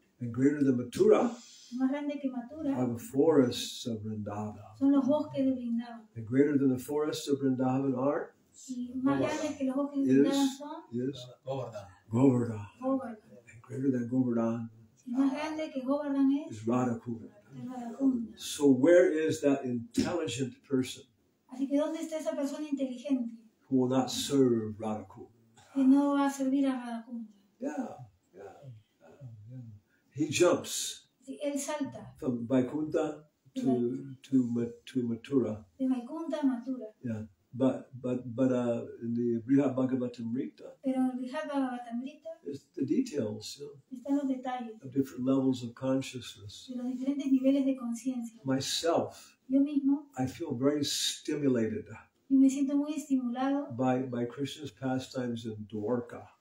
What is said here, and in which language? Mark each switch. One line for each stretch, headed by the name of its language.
English: And greater than Mathura
Spanish: Más grande que Mathura
English: are the forests of Vrindavan.
Spanish: son los bosques de Vrindavan.
English: And greater than the forests of Vrindavan are
Spanish: Y más grandes que los bosques de Vrindavan son
English: Govardhan.
Spanish: Govardhan. Govardhan.
English: And greater than Govardhan
Spanish: Y más grande que Govardhan es
English: is Radhakunda.
Spanish: Radhakunda.
English: So where is that intelligent person
Spanish: Así que ¿dónde está esa persona inteligente
English: who will not serve Radhakunda?
Spanish: que no va a servir a Radhakunda?
English: Yeah. He jumps
Spanish: Sí, él salta
English: from Vaikunta to Mathura.
Spanish: de Vaikunta a Mathura.
English: Yeah. But in the Brihad Bhagavatamrita,
Spanish: Pero en el Brihad Bhagavatamrita
English: there's the details
Spanish: están los detalles
English: of different levels of consciousness.
Spanish: de los diferentes niveles de conciencia.
English: Myself,
Spanish: Yo mismo,
English: I feel very stimulated
Spanish: yo me siento muy estimulado
English: by Krishna's pastimes in Dwarka.